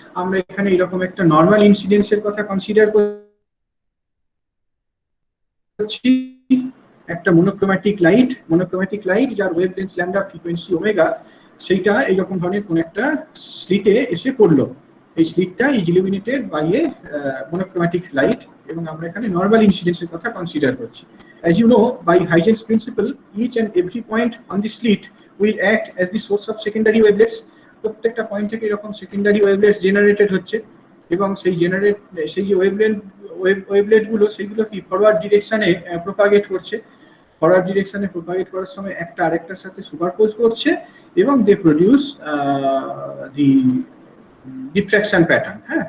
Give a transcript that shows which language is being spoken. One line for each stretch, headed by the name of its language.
Bangla: আমরা এখানে এরকম একটা নর্মাল ইনসিডেন্সের কথা কনসিডার করছি, একটা মনোক্রোম্যাটিক লাইট যার ওয়েভলেন্থ ল্যাম্ডা, ফ্রিকোয়েন্সি ওমেগা, সেইটা এইরকম ধরনের কোন একটা স্লিটে এসে পড়লো। এই স্লিটটা
English: is illuminated by a monochromatic light,
Bangla: এবং আমরা এখানে নর্মাল ইনসিডেন্সের কথা কনসিডার করছি।
English: As you know, by Huygens principle, each and every point on the slit will act as the source of secondary wavelets.
Bangla: প্রত্যেকটা পয়েন্ট থেকে এরকম সেকেন্ডারি ওয়েভলেটস জেনারেটেড হচ্ছে, এবং সেই যে ওয়েভলেট গুলো সেগুলো কি ফরওয়ার্ড ডিরেকশনে প্রপাগেট করছে। ফরওয়ার্ড ডিরেকশনে প্রপাগেট করার সময় একটা আরেকটার সাথে সুপারপোজ করছে, এবং
English: They produce the diffraction pattern.